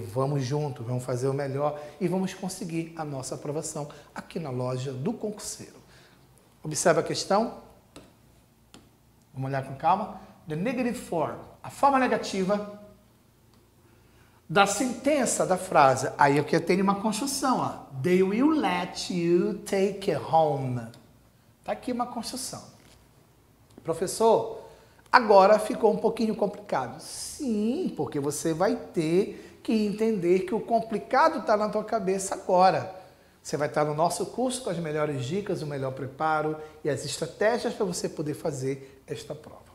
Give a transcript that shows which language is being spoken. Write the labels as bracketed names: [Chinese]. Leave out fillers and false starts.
[Portuguese] Vamos juntos, vamos fazer o melhor e vamos conseguir a nossa aprovação aqui na loja do concurseiro. Observa a questão. Vamos olhar com calma. [English] The negative form, [Portuguese] a forma negativa da sentença da frase. Aí aqui eu tenho uma construção, ó. [English] They will let you take it home. [Portuguese] Tá aqui uma construção. Professor, agora ficou um pouquinho complicado. Sim, porque você vai ter que entender que o complicado está na tua cabeça agora. Você vai estar no nosso curso com as melhores dicas, o melhor preparo e as estratégias para você poder fazer esta prova.